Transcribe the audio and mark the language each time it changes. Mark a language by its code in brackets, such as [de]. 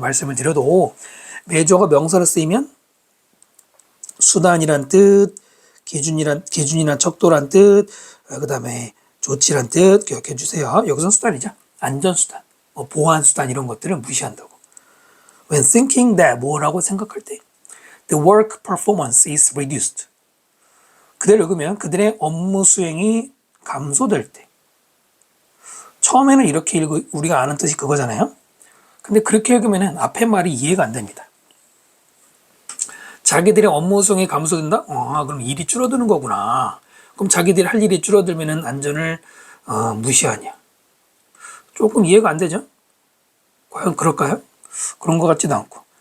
[ko] 말씀을 드려도 measure가 명사로 쓰이면 수단이란 뜻 기준이란 척도란 뜻 그 다음에 조치란 뜻 기억해 주세요. 여기서는 수단이죠. 안전수단, 뭐 보안수단 이런 것들은 무시한다고. [en] When thinking that [ko] 뭐라고 생각할 때 [en] the work performance is reduced. [ko] 그대로 읽으면 그들의 업무 수행이 감소될 때 처음에는 이렇게 우리가 아는 뜻이 그거잖아요. 근데 그렇게 읽으면 앞에 말이 이해가 안 됩니다. 자기들의 업무 수행이 감소된다? 그럼 일이 줄어드는 거구나. 그럼 자기들이 할 일이 줄어들면 안전을 무시하냐. 조금 이해가 안 되죠? 과연 그럴까요? 그런 것 같지도 않고.